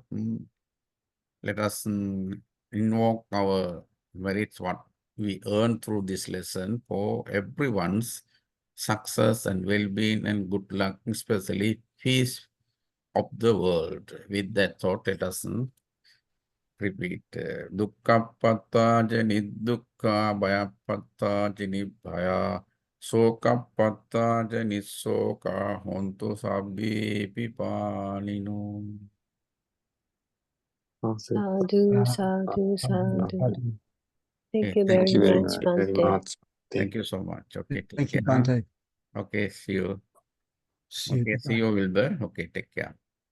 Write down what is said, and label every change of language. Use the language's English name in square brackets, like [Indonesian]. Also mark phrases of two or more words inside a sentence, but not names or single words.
[English] Let us invoke our merits, what we earn through this lesson for everyone's success and well-being and good luck, especially peace of the world. With that thought, let us repeat. [Pali] Dukkhappata janidukha bhayappata janibhaya sokappata janisoka hontu sabbi pipanino. Sadhu, sadhu, sadhu. [English] Thank you Thank very you very much, much. Bhante. Thank you so much. Okay, take Thank you, care. Bhante. Okay, see you. See you. Okay, see you, Wilbur. Okay, take care.